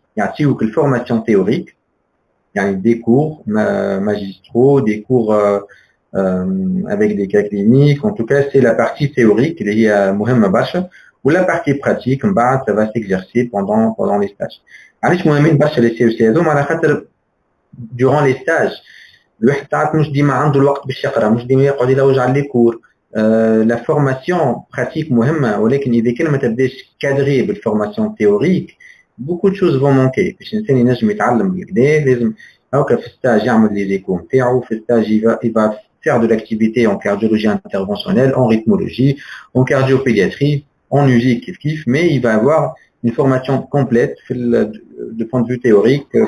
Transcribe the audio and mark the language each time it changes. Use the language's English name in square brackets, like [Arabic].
[French] Il y a aussi une formation théorique, il y a des cours magistraux, des cours avec des cas cliniques. En tout cas, c'est la partie théorique, qui est [Arabic] مهمة برشا, [French] ou la partie pratique, ça va s'exercer pendant les stages. [Arabic] علاش مهمين برشا les CEC هذوما على خاطر [French] durant les stages [Arabic] الواحد ساعات مش ديما عنده الوقت باش يقرا, مش ديما يقعد يلوج على لي كور. [French] La formation pratique [Arabic] مهمة, ولكن إذا كان ما تبداش [French] cadrer بالformation théorique, beaucoup de choses vont manquer. [Arabic] باش الإنسان ينجم يتعلم بالكدا لازم هاكا في الستاج [French] يعمل لي زيكو نتاعو, في الستاج il va faire de l'activité en cardiologie interventionnelle, en rythmologie, en cardiopédiatrie, en musique kiff, mais il va avoir une formation complète de point de vue théorique.